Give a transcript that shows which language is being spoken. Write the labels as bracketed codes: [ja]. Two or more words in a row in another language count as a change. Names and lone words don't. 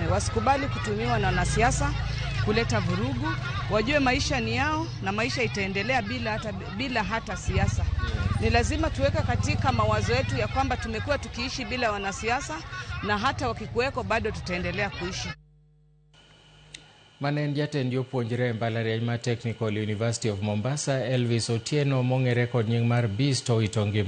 [sw] Wasikubali kutumiwa na wanasiasa kuleta vurugu. Wajue maisha ni yao na maisha itaendelea bila hata siasa. Ni lazima tuweka katika mawazo yetu ya kwamba tumekuwa tukiishi bila wanasiasa na hata wakikuweko bado tutaendelea kuishi. [luo] Manen jatend jopuonjre mbalariany ma Technical University of Mombasa Elvis Otieno mong'ere kod nying mar Bisto Itongi